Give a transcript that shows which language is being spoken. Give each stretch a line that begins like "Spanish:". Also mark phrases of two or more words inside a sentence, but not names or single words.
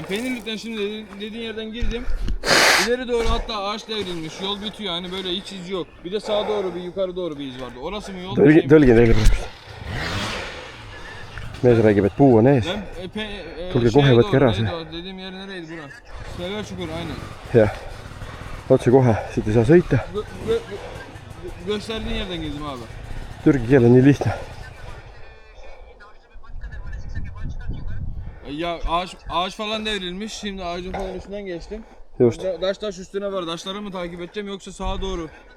Turkish: Peynirlik'ten şimdi dediğin yerden girdim. İleri doğru hatta ağaç devrilmiş. Yol bitiyor hani böyle hiç iz yok. Bir de sağa doğru bir yukarı doğru bir iz vardı. Orası mı yol?
Estonian: Tõlgi teile praegu. Mees räägib, et puu on ees. Tulge kohe, võtke ära see.
Turkish: Dediğim yer nereydi burası? Selver çukur aynen.
Estonian: Jah. Otse kohe, siit ei saa sõita.
Turkish: Gösterdiğin yerden girdim abi.
Estonian: Türgi keel on nii lihtne.
Turkish: Ya ağaç falan devrilmiş. Şimdi ağacın falan üstünden geçtim.
Estonian: Just.
Turkish: Taş üstüne var. Taşları mı takip edeceğim yoksa sağa doğru?